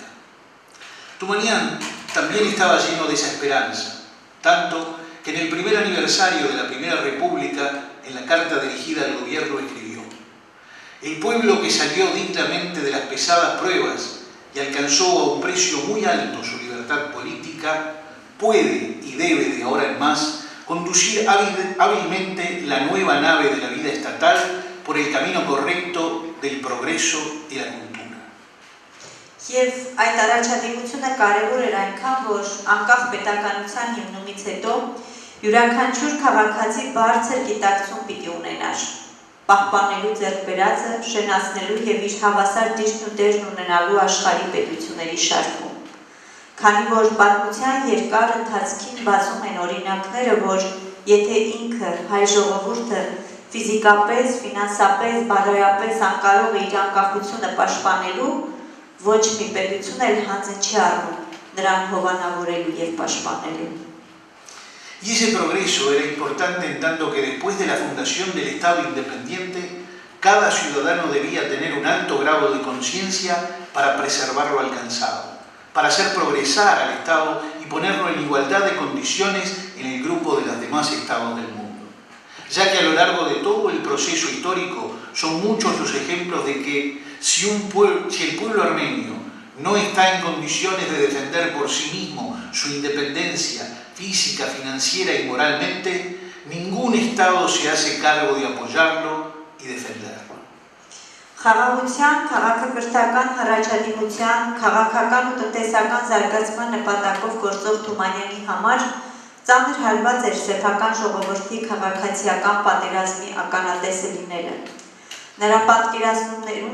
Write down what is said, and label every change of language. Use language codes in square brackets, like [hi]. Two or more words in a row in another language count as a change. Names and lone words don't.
[es] Tumanyan también estaba lleno de esa esperanza, tanto que en el primer aniversario de la Primera República, en la carta dirigida al gobierno escribió: el pueblo que salió dignamente de las pesadas pruebas y alcanzó a un precio muy alto su libertad política, puede y debe de ahora en más conducir hábilmente la nueva nave de la vida estatal por el camino correcto del progreso y la cultura. [hy] Եվ այդ առաջադիմությունը կարևոր էր այնքան, որ անկախ պետականության հիմնումից հետո յուրաքանչյուր քաղաքացի բարձր գիտակցում պիտի ունենար, պահպանելու ձեռք բերածը, շենացնելու եւ իր հավասար դիրքն ու դերն ունենալու աշխարհի պետությունների շարքում։ Քանի որ պատմության երկար ընթացքին բացում են օրինակները, որ եթե ինքը հայ ժողովուրդը ֆիզիկապես, ֆինանսապես, բարոյապես անկարող է իր անկախությունը պաշտպանելու, ոչ մի պետություն էլ հանձն չի առնում նրան հովանավորելու եւ պաշտպանելու։ [es] Y ese progreso era importante en tanto que después de la fundación del Estado independiente, cada ciudadano debía tener un alto grado de conciencia para preservar lo alcanzado, para hacer progresar al Estado y ponerlo en igualdad de condiciones en el grupo de los demás estados del mundo. Ya que a lo largo de todo el proceso histórico son muchos los ejemplos de que si el pueblo armenio no está en condiciones de defender por sí mismo su independencia física, financiera y moralmente, ningún Estado se hace cargo de apoyarlo y defenderlo. [hy] Խաղաղության, քաղաքակրթական առաջադիմության, քաղաքական ու տնտեսական զարգացման նպատակով գործող Թումանյանի համար ծանր հարված էր սեփական ժողովրդի քաղաքացիական պատերազմի ականատեսը լինելը։ Նրա պատկերացումներում